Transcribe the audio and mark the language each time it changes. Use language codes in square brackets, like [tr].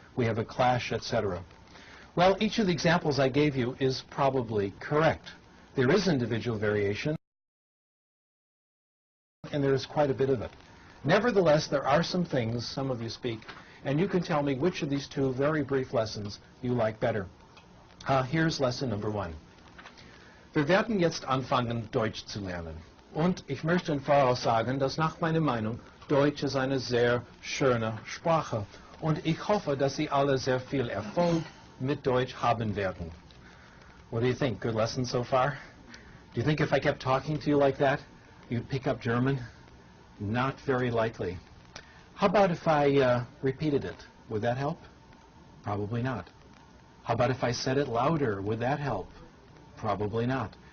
[en] We have a clash, etc. Well, each of the examples I gave you is probably correct. There is individual variation, and there is quite a bit of it. Nevertheless, there are some things, some of you speak, and you can tell me which of these two very brief lessons you like better. Here's lesson number 1. [de] Wir werden jetzt anfangen, Deutsch zu lernen. Und ich möchte im Voraus sagen, dass nach meiner Meinung Deutsch ist eine sehr schöne Sprache. Und ich hoffe, dass Sie alle sehr viel Erfolg mit Deutsch haben werden. [en] What do you think? Good lesson so far? Do you think if I kept talking to you like that, you'd pick up German? Not very likely. How about if I repeated it? Would that help? Probably not. How about if I said it louder? Would that help? Probably not.